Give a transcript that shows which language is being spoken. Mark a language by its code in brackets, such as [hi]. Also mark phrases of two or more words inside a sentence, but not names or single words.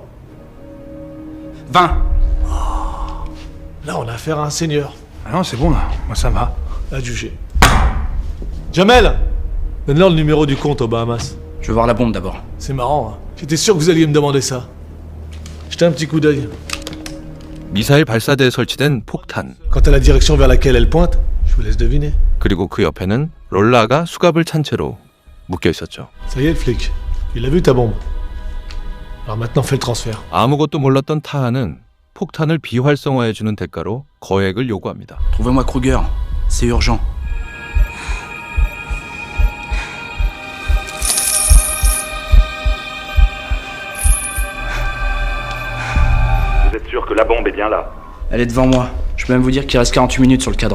[fr] 20. Oh, là on a affaire à un seigneur. Ah non, c'est bon là, moi ça va. Adjugé. Jamel, donne-leur le numéro du compte aux Bahamas. Je veux voir la bombe d'abord. C'est marrant, hein. J'étais sûr que vous alliez me demander ça. Jetez un petit coup d'œil. [ko] 미사일 발사대에 설치된 폭탄. [fr] Quant à la direction vers laquelle elle pointe, je vous laisse deviner. [ko] 그리고 그 옆에는 롤라가 수갑을 찬 채로 묶여 있었죠. [fr] Ça y est le flic, il a vu ta bombe. Alors maintenant fais le transfert. [ko] 아무것도 몰랐던 타하는 폭탄을 비활성화해주는 대가로 거액을 요구합니다. [fr] Trouvez-moi Kruger. C'est urgent. Vous êtes sûr que la bombe est bien là? Elle est devant moi. Je peux même vous dire qu'il reste 48 minutes sur le cadran.